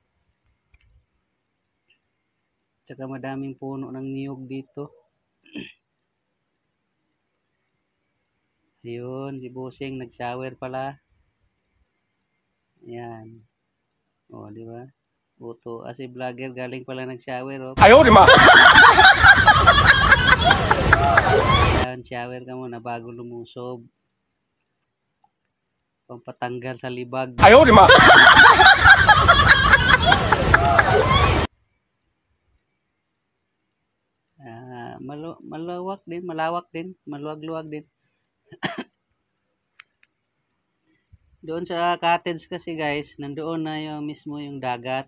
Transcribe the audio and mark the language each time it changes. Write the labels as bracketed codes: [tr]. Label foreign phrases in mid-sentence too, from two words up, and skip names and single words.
[tl] Tsaka madaming puno ng niyog dito. Ayun, si Bossing nag-shower pala. Yan. O, di ba? Buto. Si vlogger galing pala nag-shower. Oh. [zh] 哎呦我的妈！ [tl] Yan, shower ka muna bago lumusob. Pampatanggal sa libag. [zh] 哎呦我的妈！ [tl] Malawak din, maluwag-luwag din. Doon sa cottage kasi guys, nandoon na yung mismo yung dagat.